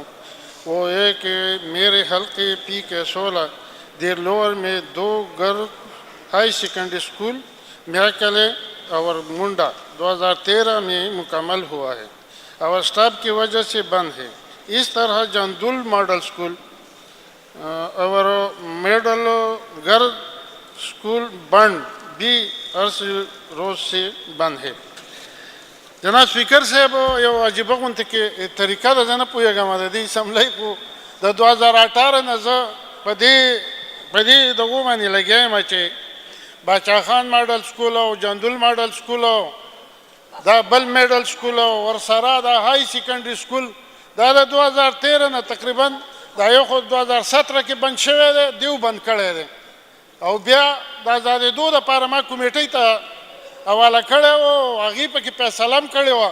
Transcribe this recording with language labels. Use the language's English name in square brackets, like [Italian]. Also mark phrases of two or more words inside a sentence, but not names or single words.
[Urdu] وہ یہ کہ میرے حلقے پی کے 16 دیر لوور میں 2 [English] girl high secondary school [Urdu] میاکلے اور منڈا 2013 میں مکمل ہوا ہے اور اسٹاف کی وجہ سے بند ہے. اس طرح جندول [English] model school [Urdu] اور [English] middle girl school [Urdu] بند بھی عرصے روز سے بند ہے. جناب اسپیکر صاحب [Pashto] یو عجیبه غونته کې طریقه ده, زه نه پوهېږم د دې اسمبلۍ خو د 2018 نه زه په دې دغو باندې لګیا یم چې باچا خان ماډل سکول او جندول ماډل سکول او دا بل [English] middle school [Pashto] او ورسره دا [English] high secondary school [Pashto] دا د 2013 نه تقریبا دا یو خو 2017 کې بند شوی دی, دیو بند کړی دی او بیا د ازادېدو دپاره ما کمیټۍ ته حواله کړی و او هغې پکې فیصله هم کړې وه.